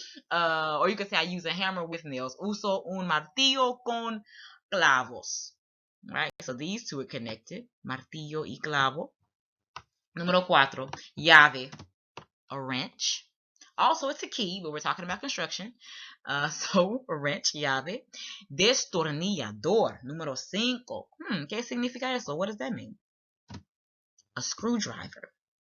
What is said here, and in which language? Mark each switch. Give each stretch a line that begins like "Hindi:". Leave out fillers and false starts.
English: Or you could say I use a hammer with nails.
Spanish: Uso un martillo con clavos.
English: Right? So these two are connected.
Spanish: Martillo y clavo. Número 4. Llave.
English: A wrench. Also, it's a key, but we're talking about construction. So, a wrench, llave. Destornillador.
Spanish: Número 5. ¿Qué significa eso?
English: What does that mean? A screwdriver.